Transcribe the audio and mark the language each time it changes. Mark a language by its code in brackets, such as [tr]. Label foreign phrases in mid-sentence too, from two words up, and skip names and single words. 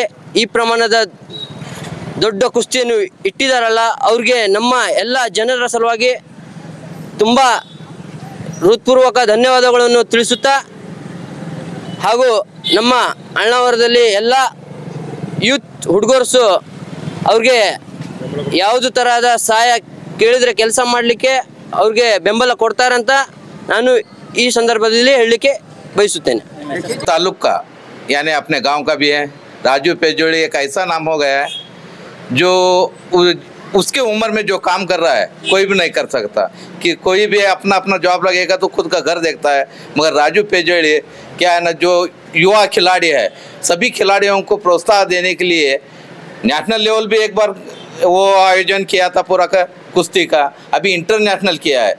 [kn] ಈ ಪ್ರಮಾಣದ ದೊಡ್ಡ ಕುಸ್ತಿಯನ್ನು ಇಟ್ಟಿದ್ದಾರಲ್ಲ, ಅವ್ರಿಗೆ ನಮ್ಮ ಎಲ್ಲ ಜನರ ಸಲುವಾಗಿ ತುಂಬ ಹೃತ್ಪೂರ್ವಕ ಧನ್ಯವಾದಗಳನ್ನು ತಿಳಿಸುತ್ತಾ, ಹಾಗೂ ನಮ್ಮ ಅಳ್ನಾವರದಲ್ಲಿ ಎಲ್ಲ ಯೂತ್ ಹುಡುಗರ್ಸು ಅವ್ರಿಗೆ ಯಾವುದು ತರಹದ ಸಹಾಯ ಕೇಳಿದರೆ ಕೆಲಸ ಮಾಡಲಿಕ್ಕೆ ಅವ್ರಿಗೆ ಬೆಂಬಲ ಕೊಡ್ತಾರಂತ ನಾನು ಈ ಸಂದರ್ಭದಲ್ಲಿ ಹೇಳಲಿಕ್ಕೆ ಬಯಸುತ್ತೇನೆ. [hi] ताल्लुक का यानी अपने गांव का भी है। राजू पेजोड़ी एक ऐसा नाम हो गया है जो उसके उम्र में जो काम कर रहा है कोई भी नहीं कर सकता। कि कोई भी अपना अपना जॉब लगेगा तो खुद का घर देखता है, मगर राजू पेजोड़ी क्या है ना, जो युवा खिलाड़ी है, सभी खिलाड़ियों को प्रोत्साहन देने के लिए [en] national level [hi] भी एक बार वो आयोजन किया था पूरा का कुश्ती का, अभी इंटरनेशनल किया है।